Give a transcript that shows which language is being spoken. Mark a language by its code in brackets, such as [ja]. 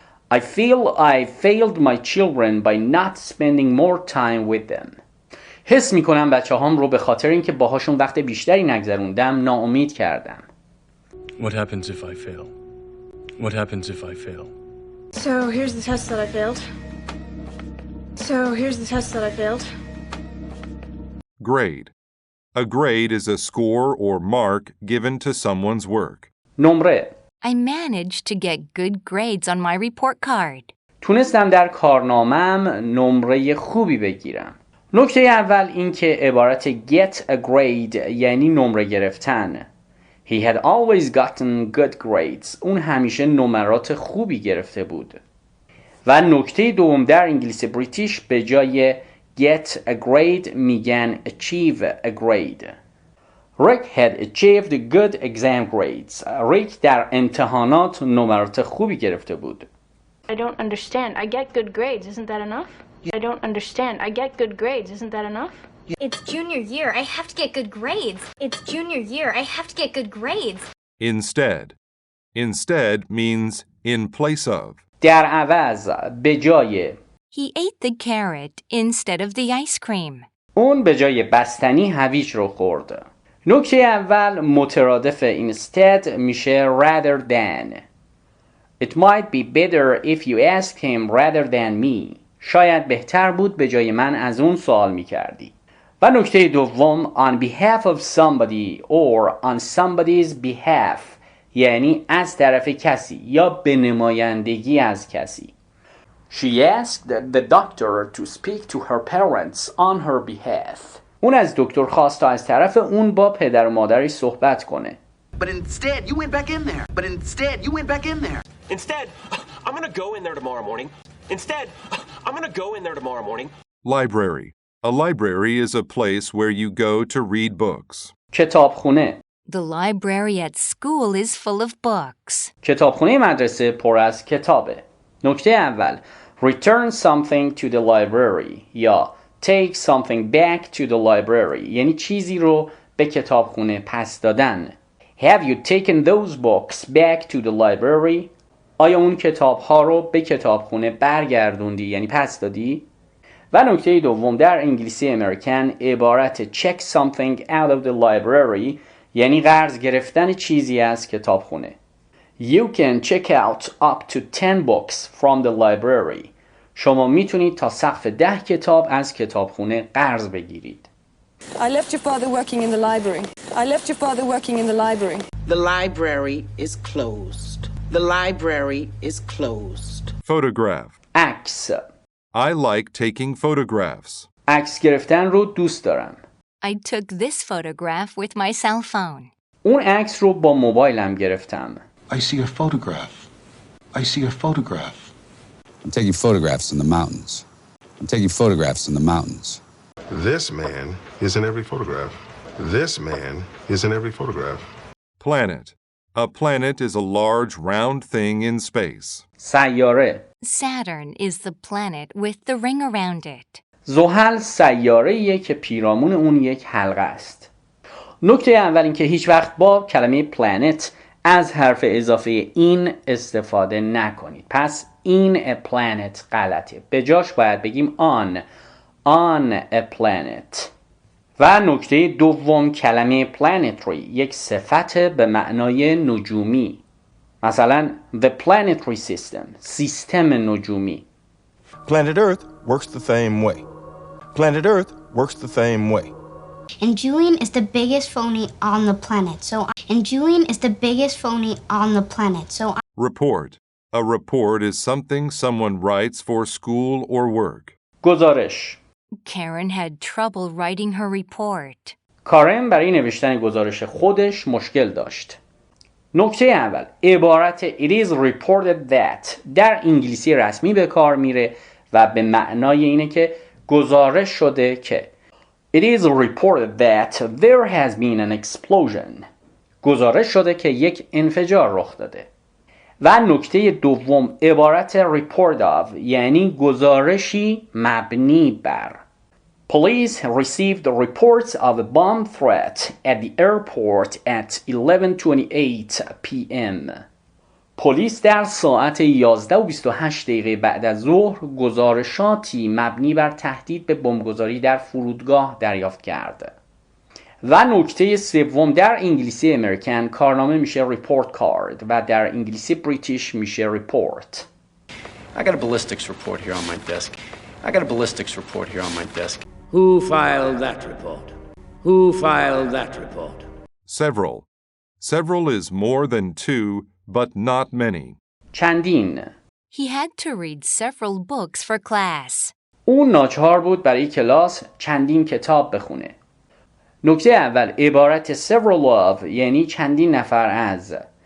[en] I feel I failed my children by not spending more time with them. [fa] حس میکنم بچه هام رو به خاطر اینکه باهاشون وقت بیشتری نگذروندم ناامید کردم. [en] What happens if I fail? What happens if I fail? So here's the test that I failed. So here's the test that I failed. Grade. A grade is a score or mark given to someone's work. [fa] نمره. [en] I managed to get good grades on my report card. [fa] تونستم در کارنامه‌ام نمره خوبی بگیرم. نکته اول این که عبارت [en] get a grade [fa] یعنی نمره گرفتن. [en] He had always gotten good grades. [fa] اون همیشه نمرات خوبی گرفته بود. و نکته دوم، در انگلیسی بریتیش به جای [en] get a grade [fa] میگن [en] achieve a grade. Rick had achieved good exam grades. [fa] ریک در امتحانات نمرات خوبی گرفته بود. [en] I don't understand. I get good grades. Isn't that enough? I don't understand. I get good grades. Isn't that enough? It's junior year. I have to get good grades. It's junior year. I have to get good grades. Instead. Instead means in place of. [fa] در عوض، به جای. [en] He ate the carrot instead of the ice cream. [fa] اون به جای بستنی هویج رو خورد. نکته اول، مترادف instead میشه [en] rather than. It might be better if you asked him rather than me. [fa] شاید بهتر بود به جای من از اون سوال میکردی. و نکته دوم، [en] on behalf of somebody or on somebody's behalf [fa] یعنی از طرف کسی یا به نمایندگی از کسی. [en] She asked the doctor to speak to her parents on her behalf. [fa] اون از دکتر خواست تا از طرف اون با پدر و مادرش صحبت کنه. [en] But instead, you went back in there. But instead, you went back in there. Instead, I'm going to go in there tomorrow morning Instead, I'm gonna go in there tomorrow morning. Library. A library is a place where you go to read books. [fa] کتابخونه. [en] The library at school is full of books. [fa] کتابخونه مدرسه پر از کتابه. نکته اول. [en] Return something to the library یا take something back to the library [fa] یعنی چیزی رو به کتابخونه پس دادن. [en] Have you taken those books back to the library؟ [fa] آیا اون کتاب‌ها رو به کتابخونه برگردوندی یعنی پس دادی؟ و نکته دوم در انگلیسی امریکن عبارت [en] check something out of the library [fa] یعنی قرض گرفتن چیزی از کتابخونه. [en] You can check out up to 10 books from the library. [fa] شما میتونید تا سقف 10 کتاب از کتابخونه قرض بگیرید. [en] I left your father working in the library. I left your father working in the library. The library is closed. The library is closed. Photograph. [fa] عکس. [en] I like taking photographs. [fa] عکس گرفتن رو دوست دارم. [en] I took this photograph with my cell phone. [fa] اون عکس رو با موبایلم گرفتم. [en] I see a photograph. I see a photograph. I'm taking photographs in the mountains. I'm taking photographs in the mountains. This man is in every photograph. This man is in every photograph. Planet. A planet is a large round thing in space. [fa] سیاره. [en] Saturn is the planet with the ring around it. [fa] زحل سیاره‌ایه که پیرامون اون یک حلقه است. نکته اول این که هیچ وقت با کلمه planet از حرف اضافه این استفاده نکنید. پس [en] in a planet [fa] غلطه. به جاش باید بگیم [en] on a planet. [fa] و نکته دوم کلمه planetary یک صفت به معنای نجومی. مثلا [en] the planetary system [fa] سیستم نجومی. [en] Planet Earth works the same way. Planet Earth works the same way. And Julian is the biggest phony on the planet. Report. A report is something someone writes for school or work. [fa] گزارش. [en] Karen had trouble writing her report. [fa] کارن برای نوشتن گزارش خودش مشکل داشت. نکته اول عبارت [en] it is reported that [fa] در انگلیسی رسمی به کار میره و به معنای اینه که گزارش شده که [en] it is reported that there has been an explosion. [fa] گزارش شده که یک انفجار رخ داده. و نکته دوم عبارت [en] report of [fa] یعنی گزارشی مبنی بر. [en] Police received reports of a bomb threat at the airport at 11:28 p.m. [fa] پلیس در ساعت 11:28 بعد از ظهر گزارشاتی مبنی بر تهدید به بمبگذاری در فرودگاه دریافت کرد. و نکته سوم در انگلیسی امریکن کارنامه میشه [en] report card [fa] و در انگلیسی بریتیش میشه report. [en] I got a ballistics report here on my desk. Who filed that report? Who filed that report? Several. Several is more than two, but not many. [fa] چندین. [en] He had to read several books for class. [fa] اون ناچار بود برای کلاس چندین کتاب بخونه. نکته اول عبارت [en] several of [fa] یعنی چندین نفر از.